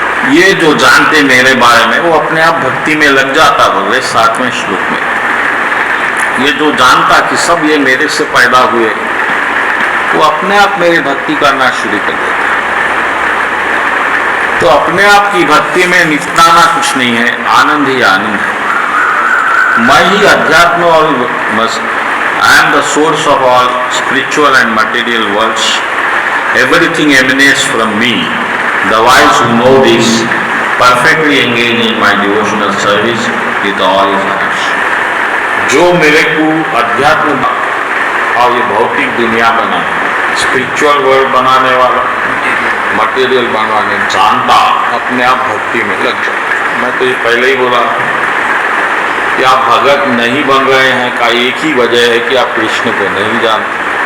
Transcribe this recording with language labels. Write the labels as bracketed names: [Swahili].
[Hindi] ये जो जानते मेरे बारे में वो अपने आप भक्ति में लग जाता बोले 7वें श्लोक में। ये जो जानता कि सब ये मेरे से पैदा हुए, वो अपने आप मेरी भक्ति करना शुरू कर देता। तो अपने आप की भक्ति में निपटाना कुछ नहीं है, आनंद ही आनंद है। मैं ही अध्यात्म और बस, [English] I am the source of all spiritual and material worlds. Everything emanates from me. The wise who know this perfectly engage in my devotional service with all his hearts. [Hindi] जो मेरे को अध्यात्म और ये भौतिक दुनिया बनाने, स्पिरिचुअल वर्ल्ड बनाने वाला, मटेरियल बनवाने जानता, अपने आप भक्ति में लग जाए। मैं तो ये पहले ही बोला कि आप भगत नहीं बन रहे हैं का एक ही वजह है कि आप कृष्ण को नहीं जानते।